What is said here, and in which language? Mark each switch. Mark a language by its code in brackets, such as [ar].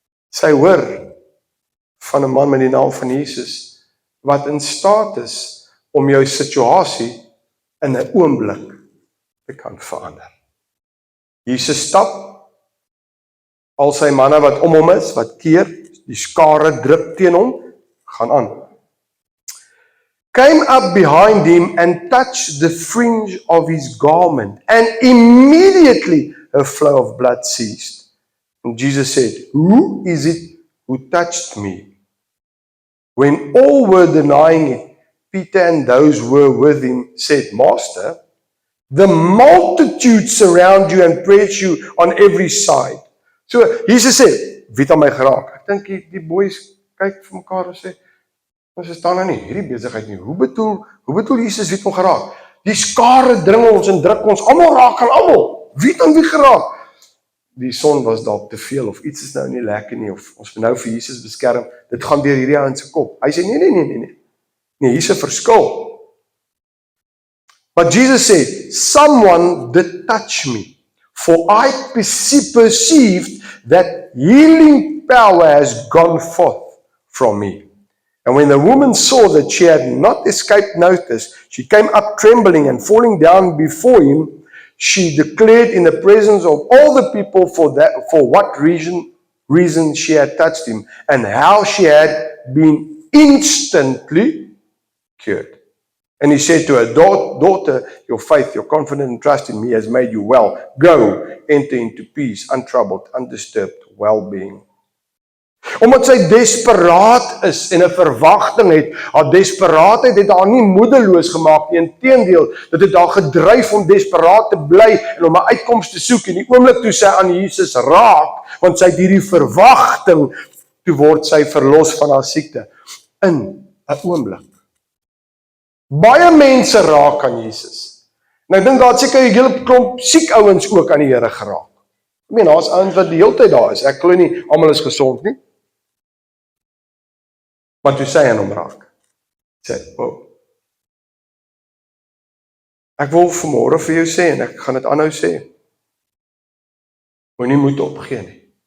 [af] Sy hoor van 'n man met die naam van Jesus, wat in staat is om jou situasie in 'n oomblik te kan verander. Jesus stap, al sy manne wat om hom is, wat keer, die skare drup teen hom, gaan aan. [en] Came up behind him and touched the fringe of his garment, and immediately her flow of blood ceased. And Jesus said, who is it who touched me? When all were denying it, Peter and those who were with him said, Master, the multitude surround you and press you on every side. [af] So, Jesus sê, wie het aan my geraak? Ek dink die boys kyk vir mekaar en sê, ons staan nou nie hierdie besigheid nie. Hoe bedoel Jesus wie het hom geraak? Die skare dring ons en druk ons, almal raak aan almal. Wie het aan wie geraak? Die son was dalk te veel of iets is nou nie lekker nie of ons moet nou vir Jesus beskerm. Dit gaan deur hierdie ou se kop. Hy sê nee. Nee, hier's 'n verskil. [en] But Jesus said, someone did touch me, for I perceived that healing power has gone forth from me. And when the woman saw that she had not escaped notice, she came up trembling and falling down before him. She declared in the presence of all the people for what reason she had touched him, and how she had been instantly cured. And he said to her, daughter, your faith, your confidence and trust in me has made you well. Go, enter into peace, untroubled, undisturbed well-being. [af] Omdat sy desperaat is en 'n verwagting het, haar desperaatheid het haar nie moedeloos gemaak nie. Inteendeel, dit het haar gedryf om desperaat te bly en om 'n uitkoms te soek. En die oomblik toe sy aan Jesus raak, want sy het hierdie verwagting, toe word sy verlos van haar siekte. In 'n oomblik. Baie mense raak aan Jesus. En ek dink daar het seker 'n hele klomp siek ouens ook aan die Here geraak. Ek meen, daar's ouens wat die hele tyd daar is. Ek glo nie almal is gesond nie. Maar toe sy aan hom raak, sê, ek wil vanmôre vir jou sê, en ek gaan dit aanhou sê, moenie moed opgee nie.